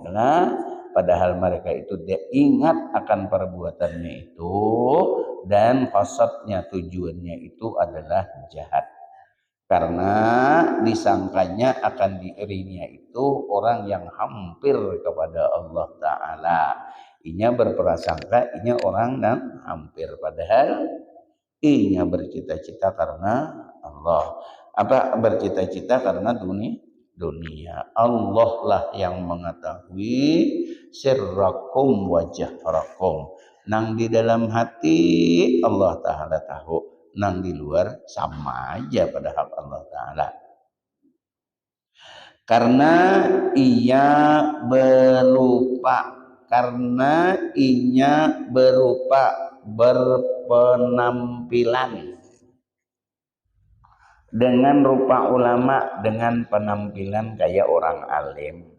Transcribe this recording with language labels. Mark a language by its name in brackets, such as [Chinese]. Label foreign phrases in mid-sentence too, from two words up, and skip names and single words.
[Indonesian] Nah, padahal mereka itu dia ingat akan perbuatannya itu dan qasadnya tujuannya itu adalah jahat. Karena disangkanya akan diirinya itu orang yang hampir kepada Allah Ta'ala. [Banjar] Inya berprasangka inya orang yang hampir, padahal inya bercita-cita karena Allah. [Indonesian] Apa bercita-cita karena dunia. Allah lah yang mengetahui [Arabic] سركم وجهركم. [Banjar] Nang di dalam hati Allah Ta'ala tahu. Nang di luar sama aja pada hak Allah Ta'ala. [Indonesian] Karena ia berupa berpenampilan dengan rupa ulama, dengan penampilan kayak orang alim.